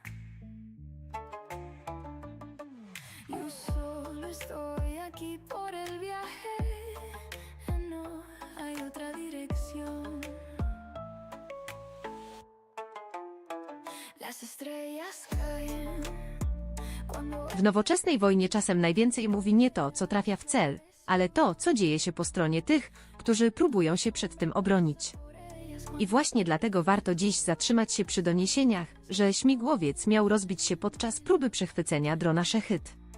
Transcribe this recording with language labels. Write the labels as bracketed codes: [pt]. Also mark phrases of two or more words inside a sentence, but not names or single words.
[es] Yo solo estoy aquí por el viaje, no hay otra dirección. Las estrellas caen cuando... [pl] W nowoczesnej wojnie czasem najwięcej mówi nie to, co trafia w cel, ale to, co dzieje się po stronie tych, którzy próbują się przed tym obronić. I właśnie dlatego warto dziś zatrzymać się przy doniesieniach, że śmigłowiec miał rozbić się podczas próby przechwycenia drona Szechyt.